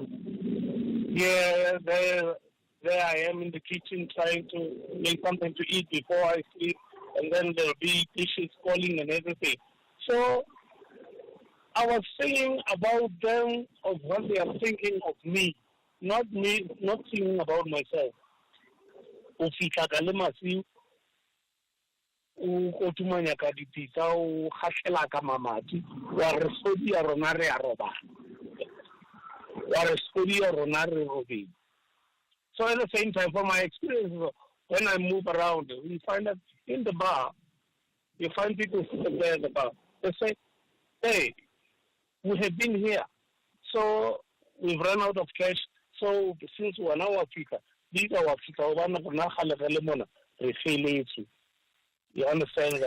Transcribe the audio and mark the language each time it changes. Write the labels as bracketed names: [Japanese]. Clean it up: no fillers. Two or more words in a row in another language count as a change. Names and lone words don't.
[English] Yeah, there I am in the kitchen trying to make something to eat before I sleep, and then there'll be dishes calling and everything. So I was singing about them, of what they are thinking of me, not singing about myself. [Southern Sotho] Ufika ka le masiu o kotumanya ka dipitsa o khatlhela ka mamati wa re sodi ya rona re a roba wa re sodi ya rona re robile. [English] So at the same time, for my experience, when I move around, we find that in the bar, you find people sitting there in the bar. They say, hey, we have been here, so we've run out of cash, so since we're now Africa, these are Africa, you understand that?